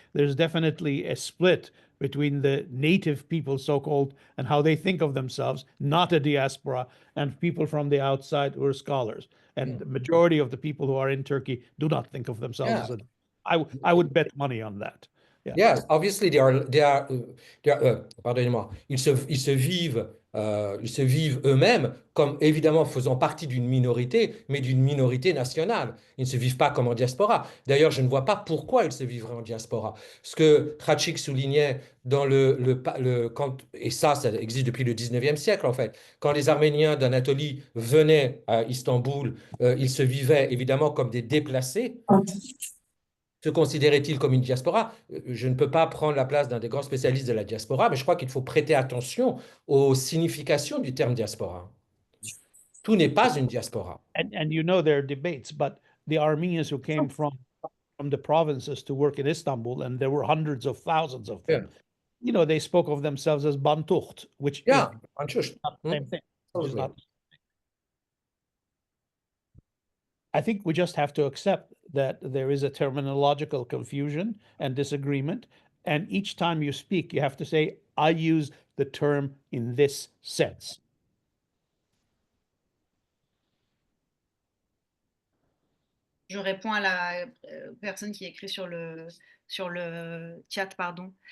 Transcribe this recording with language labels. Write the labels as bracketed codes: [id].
[en] There's definitely a split between the native people, so-called, and how they think of themselves, not a diaspora, and people from the outside who are scholars. And the majority of the people who are in Turkey do not think of themselves as a. I would bet money on that. Yeah. Yes, obviously [fr] pardonnez-moi, ils se vivent eux-mêmes comme évidemment faisant partie d'une minorité, mais d'une minorité nationale. Ils ne se vivent pas comme en diaspora. D'ailleurs, je ne vois pas pourquoi ils se vivraient en diaspora. Ce que Khachik soulignait dans et ça existe depuis le 19e siècle en fait, quand les Arméniens d'Anatolie venaient à Istanbul, ils se vivaient évidemment comme des déplacés. Se considérait-il comme une diaspora? Je ne peux pas prendre la place d'un des grands spécialistes de la diaspora, mais je crois qu'il faut prêter attention aux significations du terme diaspora. Tout n'est pas une diaspora. [en] And you know there are debates, but the Armenians who came from the provinces to work in Istanbul, and there were hundreds of thousands of them, you know, they spoke of themselves as Bantucht, which is not the same thing. Which is not. I think we just have to accept that there is a terminological confusion and disagreement. And each time you speak, you have to say, I use the term in this sense. [fr] Je réponds à la personne qui écrit sur le chat, pardon.